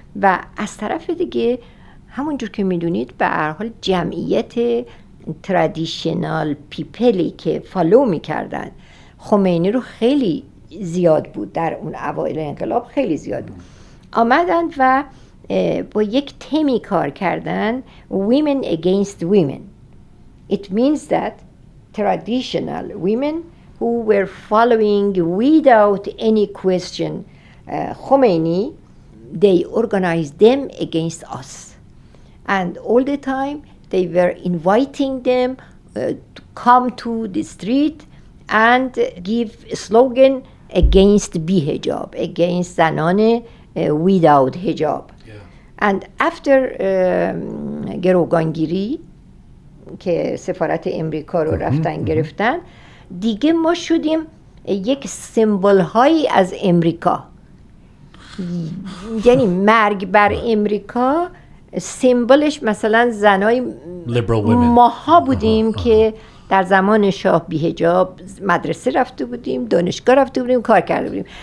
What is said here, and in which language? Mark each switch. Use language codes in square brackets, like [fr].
[fa] و از طرف دیگه همونجور که میدونید به هر حال جمعیت ترادیشنال پیپلی که فالو میکردن خمینی رو خیلی زیاد بود، در اون اوایل انقلاب خیلی زیاد بود، آمدن و با یک تمی کار کردن [en] women against women. It means that traditional women who were following without any question Khomeini, they organized them against us. And all the time they were inviting them to come to the street and give a slogan against bihijab, against زنان without hijab. And after [fa] گروگانگیری که سفارت امریکا رو رفتن گرفتن، دیگه ما شدیم یک سمبل هایی از امریکا. یعنی مرگ بر امریکا سمبلش مثلا زنای ماها بودیم که در زمان شاه بی‌حجاب مدرسه رفته بودیم، دانشگاه رفته بودیم، کار کرده بودیم.